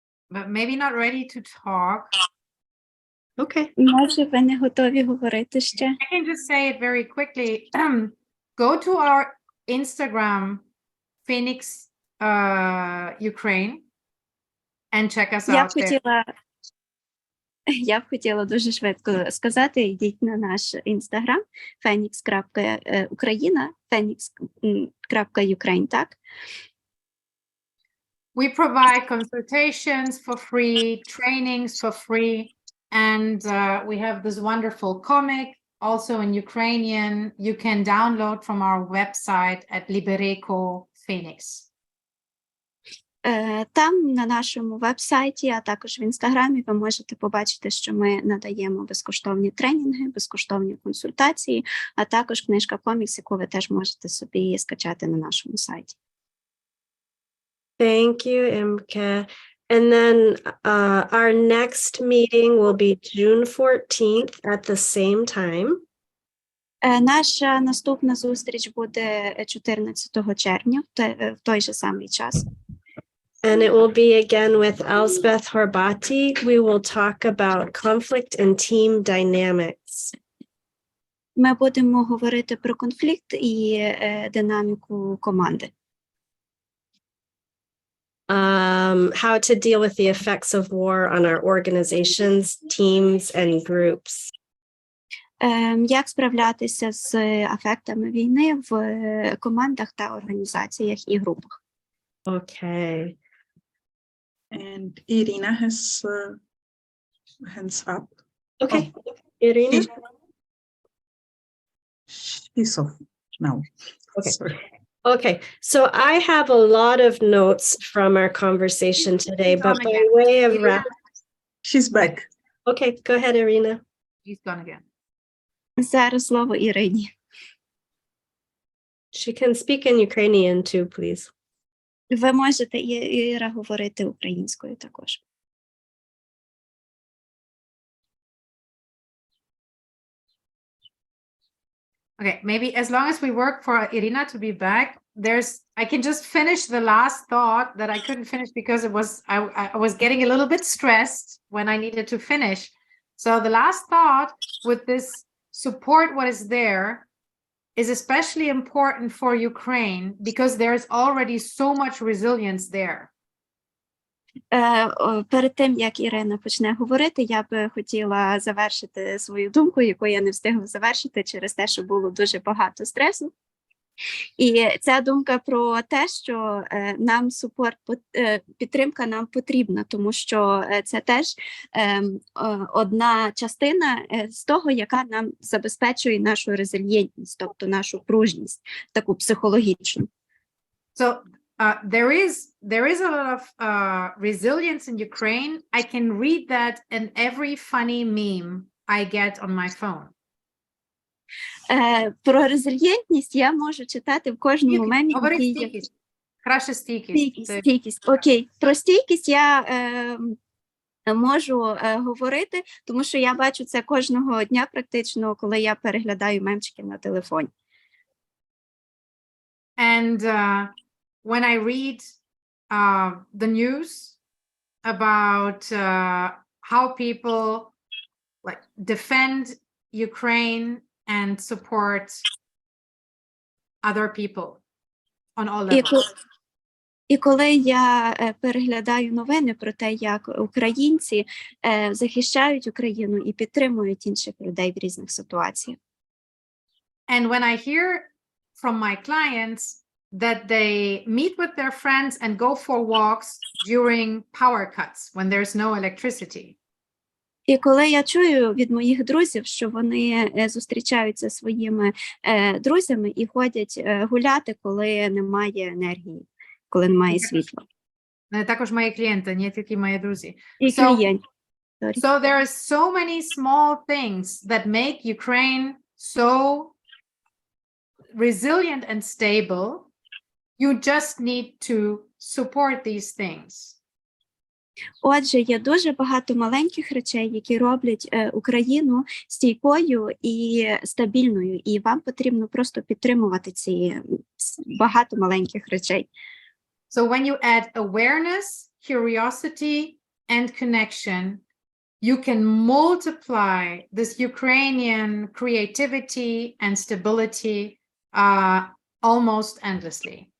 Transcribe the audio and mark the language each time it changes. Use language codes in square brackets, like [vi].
[en] But maybe not ready to talk. Okay. [uk] Може, ви не готові говорити ще? [en] I can just say it very quickly. Go to our Instagram, Phoenix Ukraine, and check us out there. [uk] Я б хотіла дуже швидко сказати, йдіть на наш інстаграм phoenix.ukraine, phoenix.ukraine, так? [en] We provide consultations for free, trainings for free, and we have this wonderful comic also in Ukrainian. You can download from our website at Libereco Phoenix. [uk] Там на нашому веб-сайті, а також в інстаграмі ви можете побачити, що ми надаємо безкоштовні тренінги, безкоштовні консультації, а також книжка-комікс, яку ви теж можете собі скачати на нашому сайті. [en] Thank you, Imke. And then our next meeting will be June 14th at the same time. [uk] Наша наступна зустріч буде 14 червня в той же самий час. [en] And it will be again with Elsbeth Horbati. We will talk about conflict and team dynamics. [uk] Ми будемо говорити про конфлікт і динаміку команди. [en] How to deal with the effects of war on our organizations, teams, and groups. [uk] Як справлятися з ефектами війни в командах та організаціях і групах. [en] Okay. And Irina has hands up. Okay. Irina? She's off now. Okay. Sorry. Okay, so I have a lot of notes from our conversation today, but by way of wrap. She's back. Okay, go ahead, Irina. She's gone again. [uk] Зараз слово Ірині. [en] She can speak in Ukrainian too, please. [uk] Ви можете, Іра, говорити українською також. [en] Okay, maybe as long as we work for Irina to be back, I can just finish the last thought that I couldn't finish because I was getting a little bit stressed when I needed to finish. So the last thought with this support what is there is especially important for Ukraine because there's already so much resilience there. [uk] Перед тим, як Ірина почне говорити, я би хотіла завершити свою думку, яку я не встигла завершити через те, що було дуже багато стресу. І ця думка про те, що нам підтримка нам потрібна, тому що це теж одна частина з того, яка нам забезпечує нашу резильєнтність, тобто нашу пружність, таку психологічну. [en] So there is a lot of resilience in Ukraine. I can read that in every funny meme I get on my phone. [uk] Про резильєнтність я можу читати в кожному мемі, Говори який є. стійкість. Краще стійкість. Стійкість. Окей. Про стійкість я можу говорити, тому що я бачу це кожного дня практично, коли я переглядаю мемчики на телефоні. [en] And when I read the news about how people like defend Ukraine and support other people on all levels. [uk] І коли я переглядаю новини про те, як українці захищають Україну і підтримують інших людей в різних ситуаціях. [en] And when I hear from my clients that they meet with their friends and go for walks during power cuts when there's no electricity. [uk] І коли я чую від моїх друзів, що вони зустрічаються зі своїми друзями і ходять гуляти, коли немає енергії, коли немає світла. Також мої клієнти, не тільки мої друзі. І клієнти. [en] So there are so many small things that make Ukraine so resilient and stable. You just need to support these things. [uk] Отже, є дуже багато маленьких речей, які роблять Україну стійкою і стабільною, і вам потрібно просто підтримувати ці багато маленьких речей. [en] So when you add awareness, curiosity, and connection, you can multiply this Ukrainian creativity and stability almost endlessly.